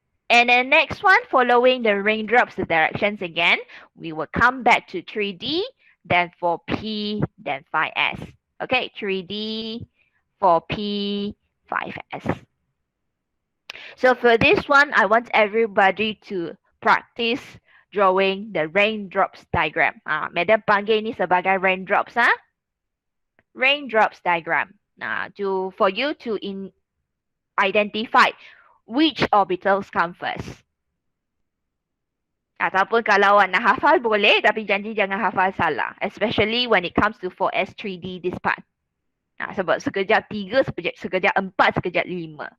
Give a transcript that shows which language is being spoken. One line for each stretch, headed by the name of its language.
English: And then next one, following the raindrops directions again, we will come back to 3D, then 4P, then 5S. Okay, 3D, 4P, 5S. So for this one, I want everybody to practice drawing the raindrops diagram.
Malay: Madam panggil ini sebagai raindrops.
English: Raindrops diagram. For you to identify which orbitals come first.
Malay: Ataupun kalau awak nak hafal boleh, tapi janji jangan hafal salah.
English: Especially when it comes to 4S, 3D, this part.
Malay: Sebab sekejap 3, sekejap 4, sekejap 5.